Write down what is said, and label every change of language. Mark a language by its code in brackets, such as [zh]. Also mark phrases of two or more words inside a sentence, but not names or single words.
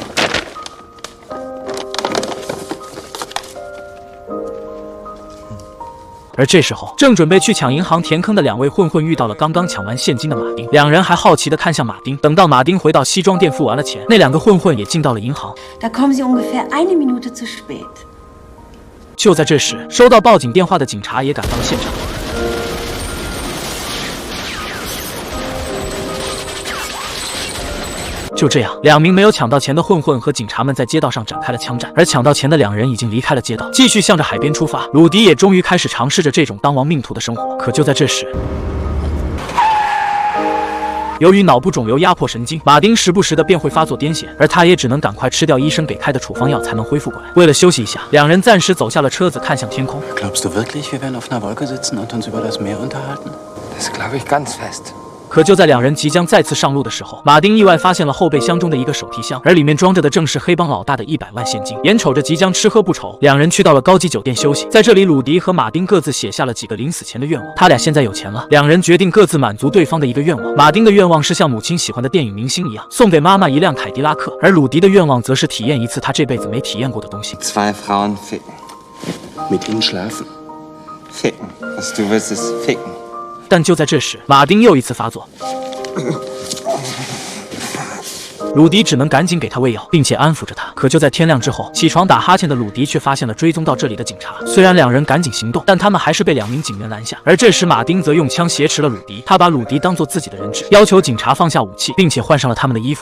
[zh] 而这时候，正准备去抢银行填坑的两位混混遇到了刚刚抢完现金的马丁，两人还好奇地看向马丁。等到马丁回到西装店付完了钱，那两个混混也进到了银行。 [de] Da kommen Sie ungefähr eine Minute zu spät. [zh] 就在这时，收到报警电话的警察也赶到了现场。就这样，两名没有抢到钱的混混和警察们在街道上展开了枪战，而抢到钱的两人已经离开了街道，继续向着海边出发。鲁迪也终于开始尝试着这种当亡命徒的生活。可就在这时，由于脑部肿瘤压迫神经，马丁时不时的便会发作癫痫，而他也只能赶快吃掉医生给开的处方药才能恢复过来。为了休息一下，两人暂时走下了车子，看向天空。 [de] Glaubst du wirklich, wir werden auf einer Wolke sitzen und uns über das Meer unterhalten? Das glaube ich ganz fest. [zh] 可就在两人即将再次上路的时候，马丁意外发现了后备箱中的一个手提箱，而里面装着的正是黑帮老大的100万现金。眼瞅着即将吃喝不愁，两人去到了高级酒店休息。在这里，鲁迪和马丁各自写下了几个临死前的愿望。他俩现在有钱了，两人决定各自满足对方的一个愿望。马丁的愿望是像母亲喜欢的电影明星一样，送给妈妈一辆凯迪拉克，而鲁迪的愿望则是体验一次他这辈子没体验过的东西。 [de] 2 Frauen ficken. Mit ihnen schlafen. Ficken. Was du willst ist ficken. [zh] 但就在这时，马丁又一次发作。鲁迪只能赶紧给他喂药，并且安抚着他。可就在天亮之后，起床打哈欠的鲁迪却发现了追踪到这里的警察。虽然两人赶紧行动，但他们还是被2名警员拦下。而这时，马丁则用枪挟持了鲁迪，他把鲁迪当作自己的人质，要求警察放下武器，并且换上了他们的衣服。